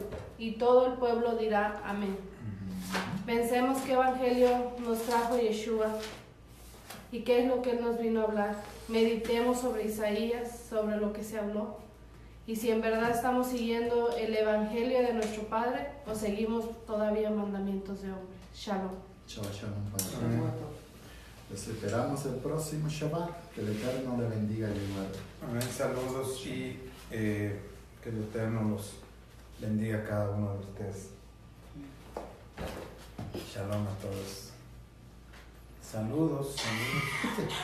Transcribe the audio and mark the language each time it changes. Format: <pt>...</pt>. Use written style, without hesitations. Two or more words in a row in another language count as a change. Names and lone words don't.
<es>Y todo el pueblo dirá amén. Pensemos qué evangelio nos trajo Yeshua y qué es lo que Él nos vino a hablar. Meditemos sobre Isaías, sobre lo que se habló. Y si en verdad estamos siguiendo el evangelio de nuestro Padre o seguimos todavía mandamientos de hombre. Shalom.</es> <he>שבת שלום,</he> <es>Padre. Les esperamos el próximo Shabbat. Que el Eterno le bendiga y guarde. Amén. Saludos y que el Eterno los bendiga a cada uno de ustedes. Shalom a todos. Saludos, saludos.</es>